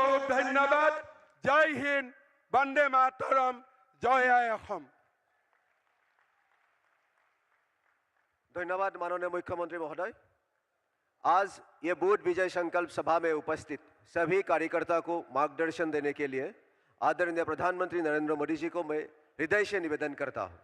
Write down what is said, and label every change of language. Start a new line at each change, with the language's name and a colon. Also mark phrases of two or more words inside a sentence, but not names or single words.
Assamese: ধন্যবাদ।
Hindi: जय हिंद, वंदे मातरम,
Assamese: জয় আই অসম।
Hindi: धन्यवाद माननीय मुख्यमंत्री महोदय। आज ये बूथ विजय संकल्प सभा में उपस्थित सभी कार्यकर्ता को मार्गदर्शन देने के लिए आदरणीय प्रधानमंत्री नरेंद्र मोदी जी को मैं हृदय से निवेदन करता हूं।